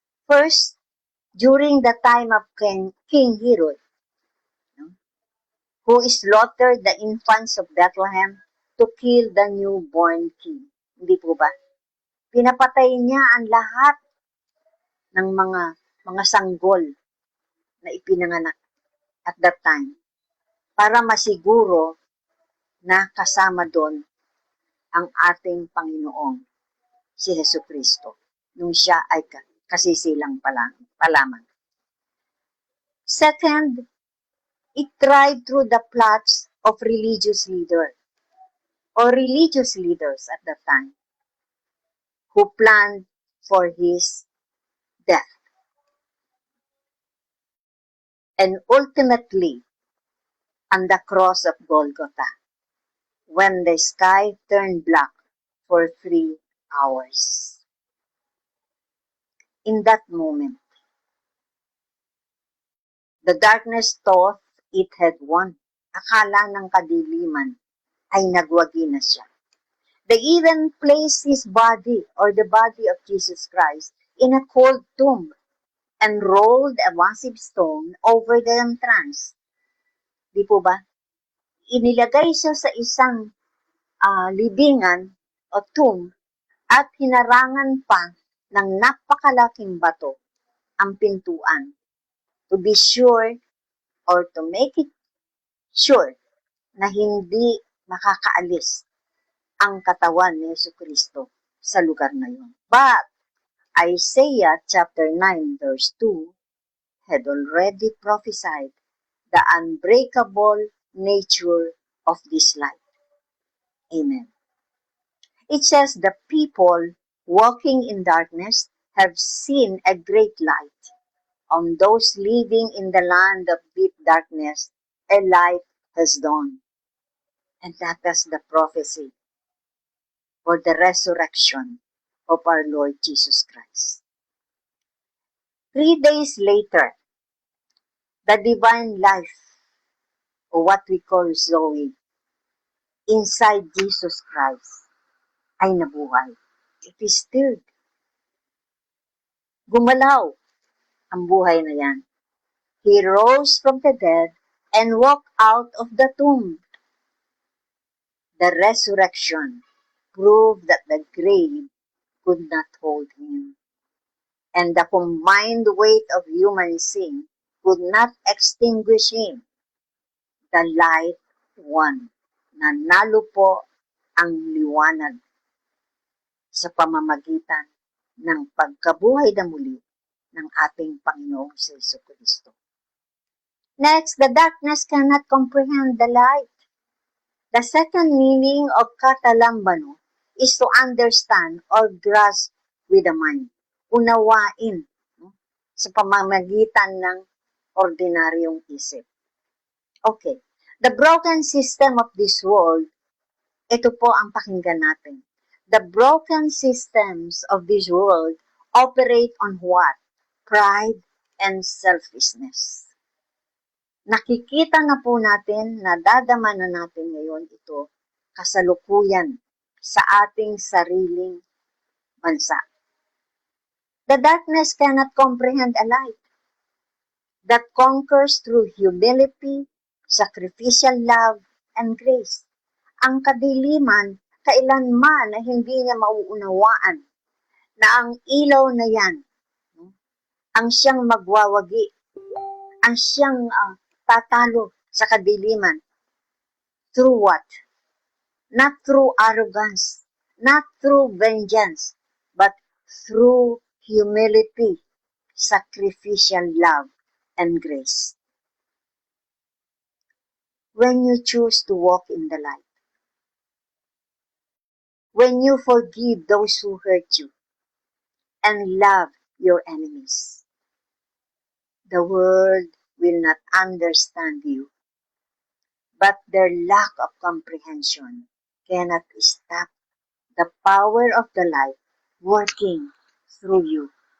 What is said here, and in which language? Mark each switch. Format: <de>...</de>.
<en>First, during the time of King Herod, who slaughtered the infants of Bethlehem to kill the newborn king.</en> <tl>Hindi po ba? Pinapatay niya ang lahat ng mga sanggol na ipinanganak</tl> <en>at that time</en> <tl>para masiguro na kasama doon ang ating Panginoong si Hesukristo nung siya ay kasisilang pa lamang.</tl> <en>Second, it tried through the plots of religious leaders at that time who planned for his death. And ultimately, on the cross of Golgotha, when the sky turned black for 3 hours. In that moment, the darkness thought it had won.</en> <tl>Akala ng kadiliman ay nagwagi na siya.</tl> <en>They even placed his body or the body of Jesus Christ in a cold tomb and rolled a massive stone over the entrance.</en> <tl>Di po ba? Inilagay siya sa isang libingan o tomb at hinarangan pa ng napakalaking bato ang pintuan</tl> <en>to be sure or to make it sure</en> <tl>na hindi makakaalis ang katawan ni Jesucristo sa lugar na yun.</tl> <en>But Isaiah chapter 9 verse 2 had already prophesied the unbreakable nature of this light. Amen. It says the people walking in darkness have seen a great light. On those living in the land of deep darkness, a light has dawned. And that is the prophecy for the resurrection of our Lord Jesus Christ. 3 days later, the divine life, or what we call Zoe, inside Jesus Christ,</en> <tl>ay nabuhay.</tl> <en>It is stirred.</en> <tl>Gumalaw ang buhay na yan.</tl> <en>He rose from the dead and walked out of the tomb. The resurrection proved that the grave could not hold him. And the combined weight of human sin could not extinguish him. The light won.</en> <tl>Nanalo po ang liwanag sa pamamagitan ng pagkabuhay na muli ng ating Panginoong si Jesucristo.</tl> <en>Next, the darkness cannot comprehend the light. The second meaning of katalambano is to understand or grasp with the mind.</en> <tl>Unawain, sa pamamagitan ng ordinaryong isip.</tl> <en>Okay. The broken system of this world,</en> <tl>ito po ang pakinggan natin.</tl> <en>The broken systems of this world operate on what? Pride and selfishness.</en> <tl>Nakikita na po natin, nadadama na natin ngayon ito kasalukuyan sa ating sariling bansa.</tl> <en>The darkness cannot comprehend a light that conquers through humility, sacrificial love, and grace.</en> <tl>Ang kadiliman, kailanman na hindi niya mauunawaan na ang ilaw na yan, ang siyang magwawagi, ang siyang tatalo sa kadiliman.</tl> <en>Through what? Not through arrogance, not through vengeance, but through humility, sacrificial love, and grace. When you choose to walk in the light, when you forgive those who hurt you, and love your enemies, the world will not understand you, but their lack of comprehension cannot stop the power of the light working through you</en>